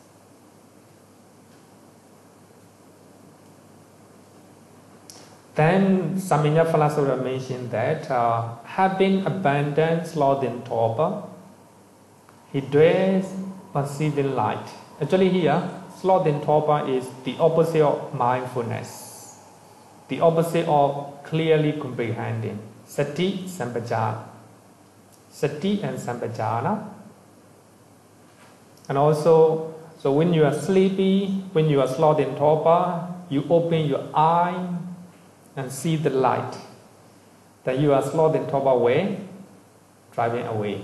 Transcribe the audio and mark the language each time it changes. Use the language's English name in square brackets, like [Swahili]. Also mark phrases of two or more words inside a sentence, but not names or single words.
[English] Then Samanya Phalasura mentioned that having abandoned sloth and torpor, he dwells perceiving light. Actually here, sloth and torpor is the opposite of mindfulness, the opposite of clearly comprehending. [Pali] Sati, saṁyojana. Sati and saṁyojana. [English] And also, so when you are sleepy, when you are sloth and torpor, you open your eye and see the light. Then you are sloth and torpor away, driving away.